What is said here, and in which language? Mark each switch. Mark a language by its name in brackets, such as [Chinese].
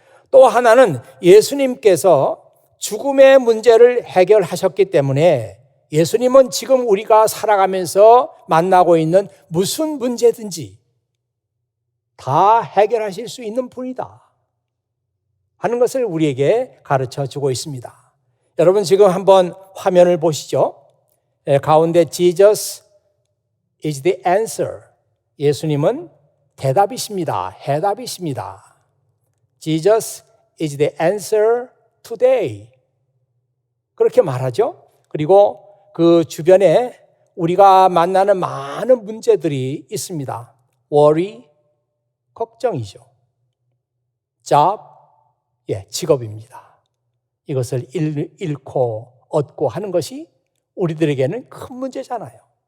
[Korean] 또 하나는 예수님께서 죽음의 문제를 해결하셨기 때문에 예수님은 지금 우리가 살아가면서 만나고 있는 무슨 문제든지 다 해결하실 수 있는 분이다 하는 것을 우리에게 가르쳐 주고 있습니다. 여러분 지금 한번 화면을 보시죠. 가운데 [English] Jesus is the answer. [Korean] 예수님은 대답이십니다. 해답이십니다. [English] Jesus is the answer today. [Korean] 그렇게 말하죠. 그리고 그 주변에 우리가 만나는 많은 문제들이 있습니다. worry, 걱정이죠. job, 직업입니다. 이것을 잃고 얻고 하는 것이 우리들에게는 큰 문제잖아요.